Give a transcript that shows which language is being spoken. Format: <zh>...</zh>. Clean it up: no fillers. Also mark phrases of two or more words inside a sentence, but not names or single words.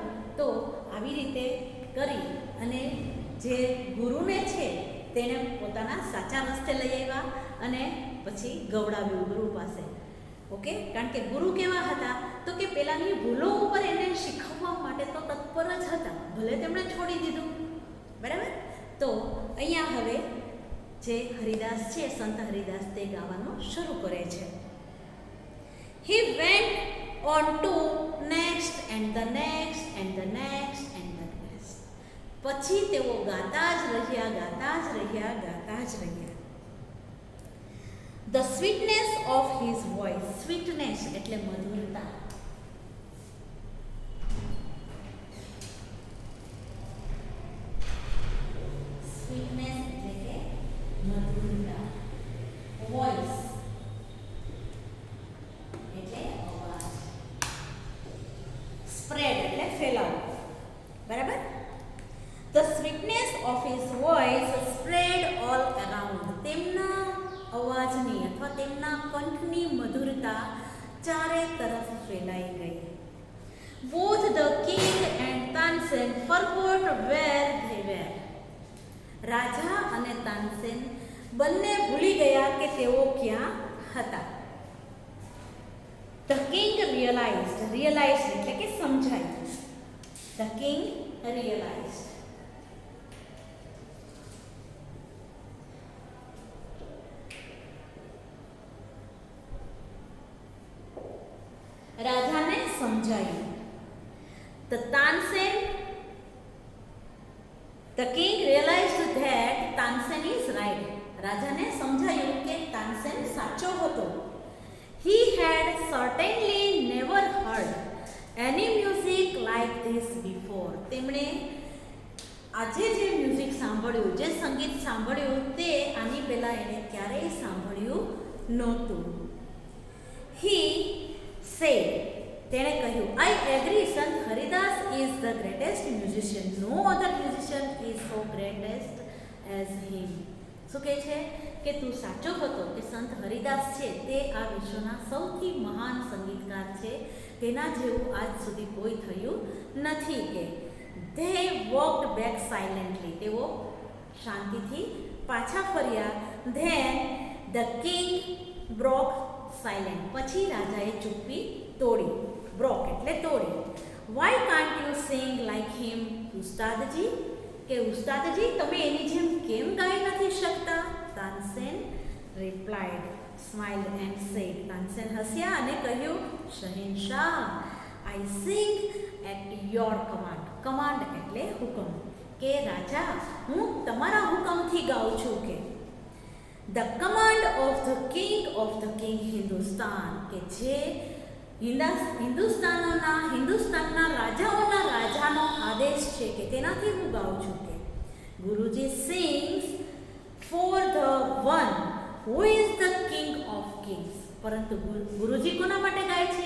<gu>તો આવી રીતે કરી અને જે ગુરુને છે તેણે પોતાના સાચા રસ્તે લઈ આવ્યા અને પછી ગવડાવ્યું ગુરુ પાસે. ઓકે, કારણ કે ગુરુ કેવા હતા તો કે પેલાની ભૂલો ઉપર એને શીખવવા માટે તો તત્પર જ હતા, ભલે તેમણે છોડી દીધું, બરાબર? તો અહીંયા હવે જે હરિદાસ છે, સંત હરિદાસ, તે ગાવાનું શરૂ કરે છે.</gu> <en>He went on to next and the next and the next and the next.</en> <gu>પછી તેઓ ગાતા જ રહ્યા, ગાતા જ રહ્યા, ગાતા જ રહ્યા.</gu> <en>The sweetness of his voice.</en> <gu>Sweetness એટલે મધુરતા. Sweetness એટલે કે મધુરતા. Voice એટલે અવાજ. Spread એટલે ફેલાવો, બરાબર?</gu> <en>The sweetness of his voice spread all around.</en> <gu>તેમના અવાજની અથવા તેમના કંઠની મધુરતા ચારે તરફ ફેલાઈ ગઈ.</gu> <en>Both the king and Tansen forgot where they were.</en> <gu>રાજા અને તાનસેન બંને ભૂલી ગયા કે તેઓ ક્યાં હતા.</gu> <en>The king realized. Realized</en> <gu>એટલે કે સમજાયું.</gu> <en>The king realized.</en> <gu>રાજાને સમજાયું.</gu> <en>The king realized that Tansen is right.</en> <gu>રાજાને સમજાયું કે તાનસેન સાચો હતો.</gu> <en>He had certainly never heard any music like this before.</en> <gu>તેમણે આજે જે મ્યુઝિક સાંભળ્યું, જે સંગીત સાંભળ્યું, તે આની પહેલા એણે ક્યારેય સાંભળ્યું નહોતું.</gu> <en>He said,</en> <gu>તેણે કહ્યું,</gu> <en>I agree, Sant Haridas is the greatest musician. No other musician is so greatest as him.</en> <gu>શું કહે છે કે તું સાચો હતો કે સંત હરિદાસ છે તે આ વિશ્વના સૌથી મહાન સંગીતકાર છે, તેના જેવું આજ સુધી કોઈ થયું નથી.</gu> <en>કે they walked back silently.</en> <gu>તેઓ શાંતિથી પાછા ફર્યા.</gu> <en>Then the king broke silence.</en> <gu>પછી રાજાએ ચૂપ્પી તોડી. broke એટલે તોડી.</gu> <en>Why can't you sing like him, ઉસ્તાદજી?</en> <gu>કે ઉસ્તાદજી તમે એની જેમ કેમ ગાઈ નથી શકતા?</gu> <en>તાનસેન replied, smiled and said.</en> <gu>તાનસેન હસ્યા અને કહ્યું, શહેનશાહ,</gu> <en>I sing at your command.</en> <gu>command એટલે હુકમ. કે રાજા હું તમારા હુકમથી ગાઉં છું.</gu> <en>કે the command of the king Hindustan.</en> <gu>કે જે હિન્દુસ્તાનના રાજાઓના રાજાનો આદેશ છે કે તેનાથી હું ગાઉં છું. કે ગુરુજી</gu> <en>sings for the one who is the king of kings.</en> <gu>પરંતુ ગુરુજી કોના માટે ગાય છે?</gu>